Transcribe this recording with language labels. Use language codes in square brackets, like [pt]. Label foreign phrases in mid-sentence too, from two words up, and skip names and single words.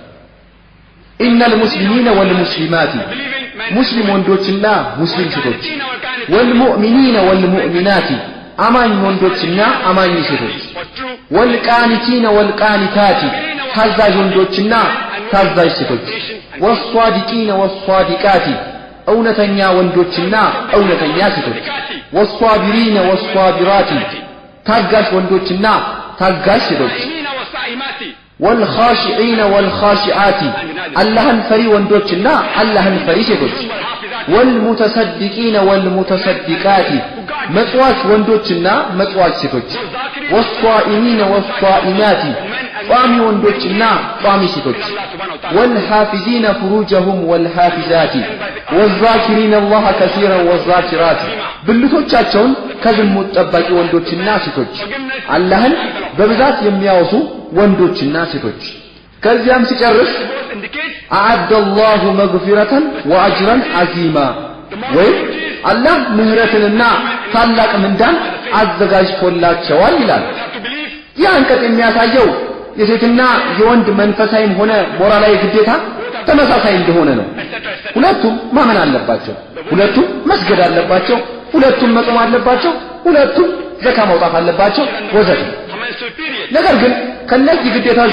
[ar] إن المسلمين والمسلمات [am] ሙስሊም ወንዶችና ሙስሊም ሴቶች [ar] والمؤمنين والمؤمنات [am] አማኝ ወንዶችና አማኝ ሴቶች [ar] والقانتين والقانتات [am] ታዛዥ ወንዶችና ታዛዥ ሴቶች [ar] والصادقين والصادقات [am] እውነተኛ ወንዶችና እውነተኛ ሴቶች [ar] والصابرين والصابرات [am] ታጋሽ ወንዶችና ታጋሽ ሴቶች [ar] والخاشعين والخاشعات [am] አላህን ፈሪ ወንዶችና اللهن فري ሴቶች [ar] والمتصدقين والمتصدقات [am] መጽዋች ወንዶችና መጽዋች ሴቶች [ar] والصائمين والصائمات [am] ቋሚ ወንዶችና ቋሚ ሴቶች [ar] والحافظين فروجهم والحافظات والذاكرين الله كثيرا والذاكرات [am] ብልቶቻቸውን ከዝሙት ጠባቂ ወንዶችና ሴቶች አላህን በብዛት የሚያወሱ ወንዶችና ሴቶች ከዚያም ሲጨርስ [ar] أعد الله مغفرة واجرا عظيما [am] ወይ አላህ ምህረትንና ታላቅ ምንዳን አዘጋጅቶላቸዋል ይላል ይህ አንቀጽ የሚያሳየው የሴትና የወንድ መንፈሳዊም ሆነ ሞራላዊ ግዴታ ተመሳሳይ እንደሆነ ነው ሁለቱም ማመን አለባቸው ሁለቱም መስገድ አለባቸው ሁለቱም መጾም አለባቸው ሁለቱም ዘካ ማውጣት አለባቸው ወዘተ ነገር ግን ከነዚህ ግዴታዎች